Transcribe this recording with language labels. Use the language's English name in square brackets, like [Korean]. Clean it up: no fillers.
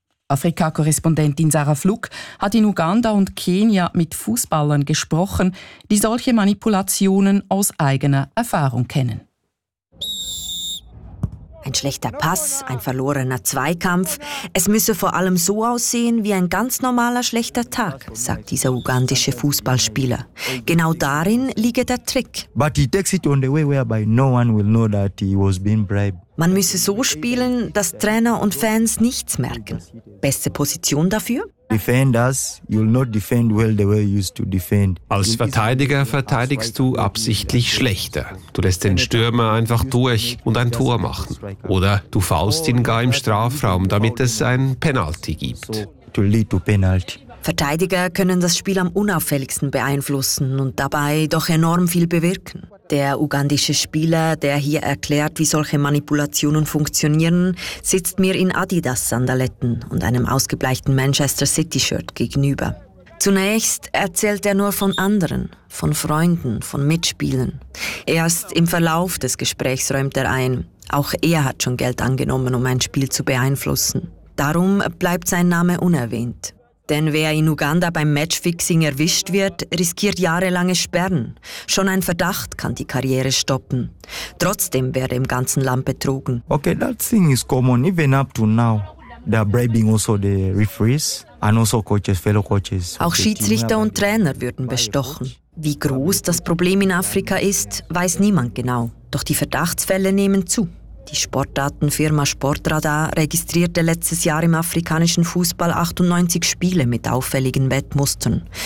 [German] Afrika-Korrespondentin Sarah Flug hat in Uganda und Kenia mit Fußballern gesprochen, die solche Manipulationen aus eigener Erfahrung kennen. Ein schlechter Pass, ein verlorener Zweikampf. Es müsse vor allem so aussehen wie ein ganz normaler schlechter Tag, sagt dieser ugandische Fußballspieler. Genau darin liege der Trick. [English] But he takes it on the way whereby no one will know that he was being bribed. [German] Man müsse so spielen, dass Trainer und Fans nichts merken. Beste Position dafür? [English] Defend us, you'll not defend well the way you used to defend. [German] Als Verteidiger verteidigst du absichtlich schlechter. Du lässt den Stürmer einfach durch und ein Tor machen. Oder du faulst ihn gar im Strafraum, damit es ein Penalty gibt. [English] To lead to penalty. [German] Verteidiger können das Spiel am unauffälligsten beeinflussen und dabei doch enorm viel bewirken. Der ugandische Spieler, der hier erklärt, wie solche Manipulationen funktionieren, sitzt mir in Adidas-Sandaletten und einem ausgebleichten Manchester City-Shirt gegenüber. Zunächst erzählt er nur von anderen, von Freunden, von Mitspielern. Erst im Verlauf des Gesprächs räumt er ein, auch er hat schon Geld angenommen, um ein Spiel zu beeinflussen. Darum bleibt sein Name unerwähnt. Denn wer in Uganda beim Matchfixing erwischt wird, riskiert jahrelange Sperren. Schon ein Verdacht kann die Karriere stoppen. Trotzdem werde im ganzen Land betrogen. [English] Okay, that thing is common even up to now. They are bribing also the referees and also coaches, fellow coaches. [German] Auch Schiedsrichter und Trainer würden bestochen. Wie groß das Problem in Afrika ist, weiß niemand genau. Doch die Verdachtsfälle nehmen zu. Die Sportdatenfirma Sportradar registrierte letztes Jahr im afrikanischen Fußball 98 Spiele mit auffälligen Wettmustern.